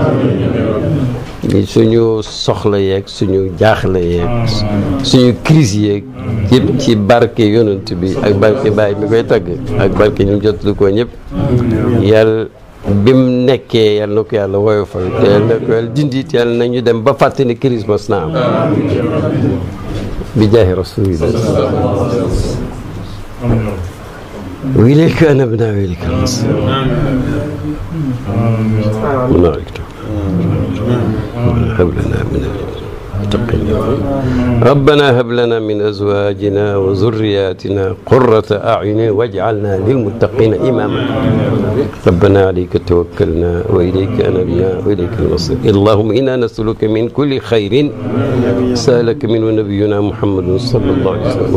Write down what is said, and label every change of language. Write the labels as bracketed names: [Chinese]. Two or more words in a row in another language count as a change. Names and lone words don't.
[Wolof] suñu soxla yeeg suñu jaaxle yeeg suñu crise yeeg yëpp ci barke yonent bi ak barke Baay mi koy tagg ak barke ñu jotlu ko ñëpp yàlla bi mu nekkee yàlla na ko yàlla woyofal te yàlla na ko yàlla dindit yàlla na ñu dem ba fàtte ne crise mos na am bi [Arabic] جاه رسول الله وإليك أنبنا وإليك المصير هب لنا من المتقين ربنا هب لنا من أزواجنا وذرياتنا قرة أعين واجعلنا للمتقين إماما ربنا عليك توكلنا وإليك أنبنا وإليك المصير اللهم إنا نسألك من كل خير سألك منه نبينا محمد صلى الله عليه وسلم